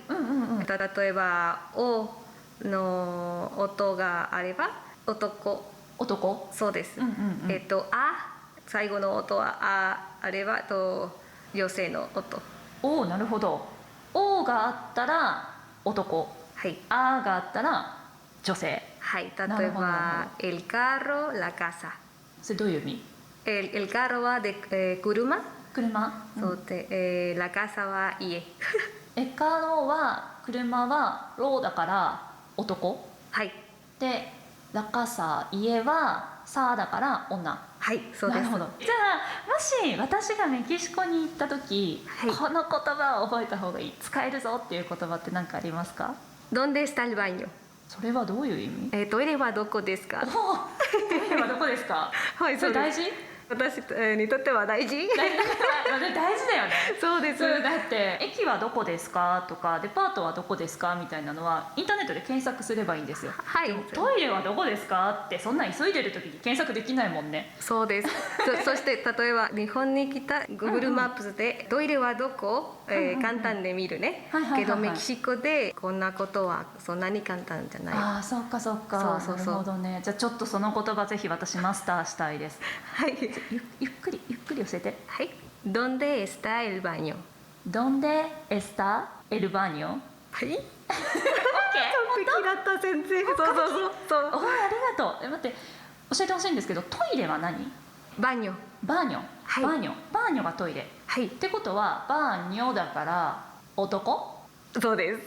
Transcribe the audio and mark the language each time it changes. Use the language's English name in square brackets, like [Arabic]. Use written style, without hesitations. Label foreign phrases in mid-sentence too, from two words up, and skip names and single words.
[Japanese] 例えば「お」の音があれば男。そうです。あ、最後の音はあれば女性の音。なるほど。おがあったら男。はい。あがあったら女性。はい。例えば [Spanish] 「el carro la casa」。 [Japanese] それどういう意味？ [Spanish] el carro [Japanese] は車。そうで、 [Spanish] la casa [Japanese] は家。カロは車はローだから男。はい。で [Spanish] la casa [Japanese] 家はサーだから女。はい、そうです。なるほど。じゃあもし私がメキシコに行った時、この言葉を覚えた方がいい、使えるぞっていう言葉って何かありますか [Spanish] ？¿Dónde está el baño？ [Japanese] それはどういう意味？トイレはどこですか？トイレはどこですか？はい、それ大事？私にとっては大事。大事だよね。そうです。だって駅はどこですかとかデパートはどこですかみたいなのはインターネットで検索すればいいんですよ。はい。トイレはどこですかってそんな急いでる時に検索できないもんね。そうです。そして例えば日本に来た Google マップでトイレはどこ、簡単で見るね。けどメキシコでこんなことはそんなに簡単じゃない。ああ、そっかそっか。なるほどね。じゃあちょっとその言葉ぜひ私マスターしたいです。はい。ゆっくり教えて。 [Spanish] はい。¿Dónde está el baño？ ¿Dónde está el baño？ [Japanese] はい。完オッケー。璧だった先生。そう。ありがとう。待って、教えてほしいんですけど、トイレは何？バーニョ。バーニョ。はい。バーニョがトイレ。はい。ってことはバーニョだから男？そうです。